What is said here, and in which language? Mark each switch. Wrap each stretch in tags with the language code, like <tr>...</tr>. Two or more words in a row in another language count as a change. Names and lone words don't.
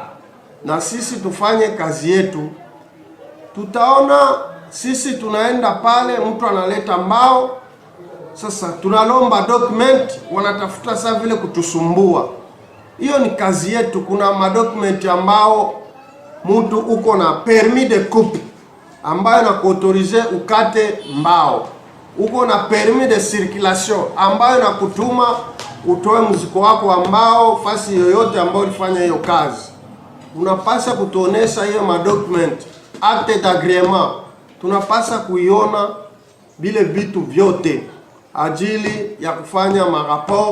<sw>Na sisi tufanye kazi yetu. Tutaona sisi tunaenda pale, mtu analeta mbao, sasa tunalomba document, wanatafuta saa vile kutusumbua. Hiyo ni kazi yetu. Kuna madokumenti ambao mtu uko na</sw> <fr>permis de coupe</fr> <sw>ambayo na kuautorize ukate mbao, uko na</sw> <fr>permis de circulation</fr> <sw>ambayo na kutuma utoe mzigo wako wa mbao fasi yoyote ambayo ulifanya hiyo kazi. Unapasa kutuonesha hiyo madocument,</sw> <fr>acte d'agreement,</fr> <sw>tunapasa kuiona bile vitu vyote ajili ya kufanya maraport.</sw>